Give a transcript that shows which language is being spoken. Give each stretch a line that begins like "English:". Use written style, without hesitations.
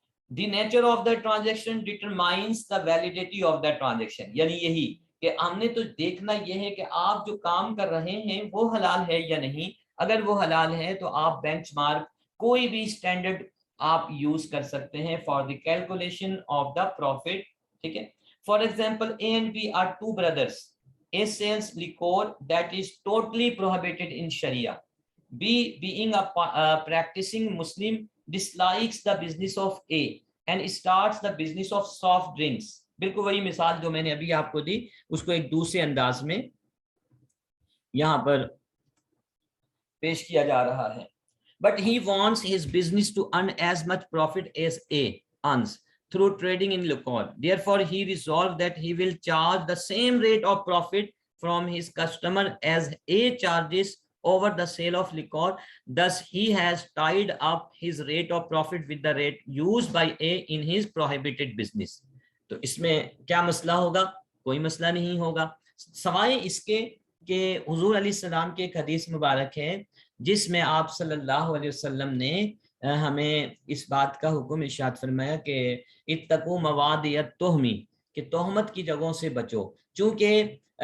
English: The nature of the transaction determines the validity of the transaction،
Urdu: یعنی یہی کہ ہم نے تو دیکھنا یہ ہے کہ آپ جو کام کر رہے ہیں وہ حلال ہے یا نہیں۔ اگر وہ حلال ہے تو آپ بینچ مارک کوئی بھی اسٹینڈرڈ آپ یوز کر سکتے ہیں
English: For the calculation of the profit, ٹھیک ہے۔ For example A and B are two brothers, A sells liquor that is totally prohibited in Sharia. B, being a practicing Muslim, dislikes the business of A and starts the business of soft drinks۔
Urdu: بالکل وہی مثال جو میں نے ابھی آپ کو دی اس کو ایک دوسرے انداز میں یہاں پر پیش کیا جا رہا ہے۔
English: But he wants his business to earn as much profit as A earns through trading in liquor. Therefore, he resolved that he will charge the same rate of profit from his customer as A charges over the sale of liquor. Thus, he has tied up his rate of profit with the rate used by A in his prohibited business.
Urdu: تو اس میں کیا مسئلہ ہوگا؟ کوئی مسئلہ نہیں ہوگا، سوائے اس کے کہ حضور علیہ السلام کی ایک حدیث مبارک ہے جس میں آپ صلی اللہ علیہ وسلم نے ہمیں اس بات کا حکم ارشاد فرمایا کہ اتقوا موادع التہمی، کہ تہمت کی جگہوں سے بچو۔ چونکہ